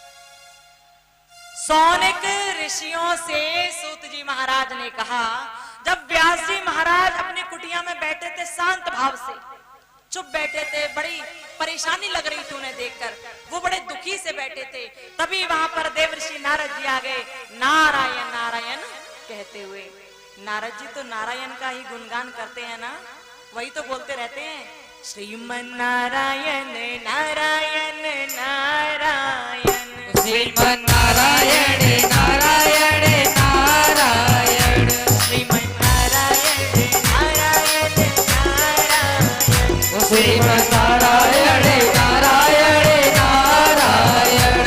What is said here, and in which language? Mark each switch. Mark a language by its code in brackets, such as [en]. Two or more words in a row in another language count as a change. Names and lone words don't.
[hi] सौनक ऋषियों से सूत जी महाराज ने कहा, जब व्यास जी महाराज अपनी कुटिया में बैठे थे शांत भाव से, चुप बैठे थे, बड़ी परेशानी लग रही थी उन्हें देखकर, वो बड़े दुखी से बैठे थे, तभी वहां पर देवर्षि नारद जी आ गए, नारायण नारायण कहते हुए। नारद जी तो नारायण का ही गुणगान करते हैं ना, वही तो बोलते रहते हैं, श्रीमन नारायण नारायण नारायण, श्रीमन नारायण नारायण नारायण, श्रीमन नारायण नारायण नारायण, श्रीमन नारायण नारायण नारायण,